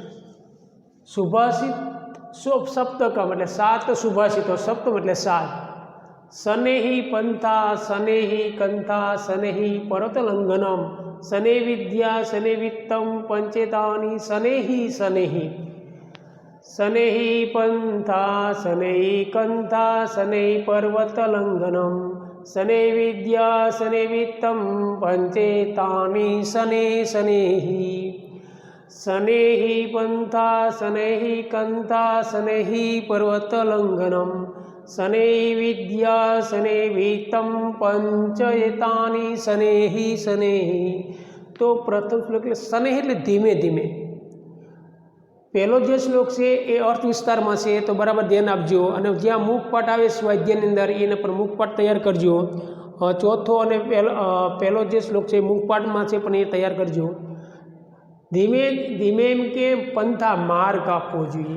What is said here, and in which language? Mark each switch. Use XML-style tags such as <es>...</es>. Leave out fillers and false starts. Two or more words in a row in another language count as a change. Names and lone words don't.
<gu>સુભાષિત સપ્તકમ એટલે 7 સુભાષિતો, સપ્તમ એટલે 7।</gu> <sa>શનેહી પંથા શનેહી કંથા શનેહી પર્વતલંઘનમ શને વિદ્યા શને વિત્તમ પંચેતાની શનેહી શનેહી। शनैः पंथा शनैः कंथा शनैः पर्वतलंघनम शनैः विद्या शनैः वित्तं पंचेतानि शनैः शनैः शनैः पंथा शनैः कंथा शनैः पर्वतलंघनम शनैः विद्या शनैः वित्तं पंचेतानि शनैः शनैः।</sa> <gu>તો પ્રથમ શ્લોક શનૈઃ એટલે ધીમે ધીમે। પહેલો જે શ્લોક છે એ અર્થ વિસ્તારમાં છે, તો બરાબર ધ્યાન આપજો અને જ્યાં મુખપાઠ આવે સ્વાધ્યાયની અંદર એના પર મુખપાઠ તૈયાર કરજો। ચોથો અને પહેલો જે શ્લોક છે મુખપાઠમાં છે પણ એ તૈયાર કરજો। ધીમે ધીમે એમ કે પંથા માર્ગ આપવો જોઈએ।</gu>